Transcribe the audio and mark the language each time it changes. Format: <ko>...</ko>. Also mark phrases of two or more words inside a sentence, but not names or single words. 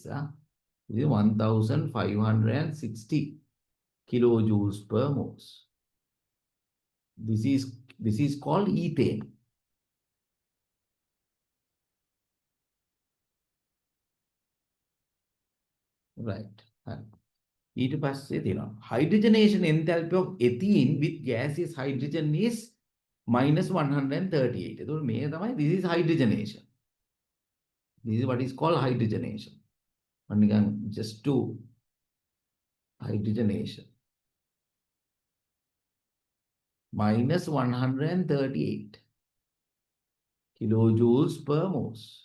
<en>This is 1560 kilojoules per moles. This is called ethane. Right.</en> <si>ඊට පස්සේ තියෙනවා</si> <en>hydrogenation enthalpy of ethene with gaseous hydrogen is minus 138.</en> <si>එතකොට මේක තමයි</si> <en>this is hydrogenation. This is what is called hydrogenation. නිකන් just to hydrogenation. Minus 138 kilojoules per mole.</en>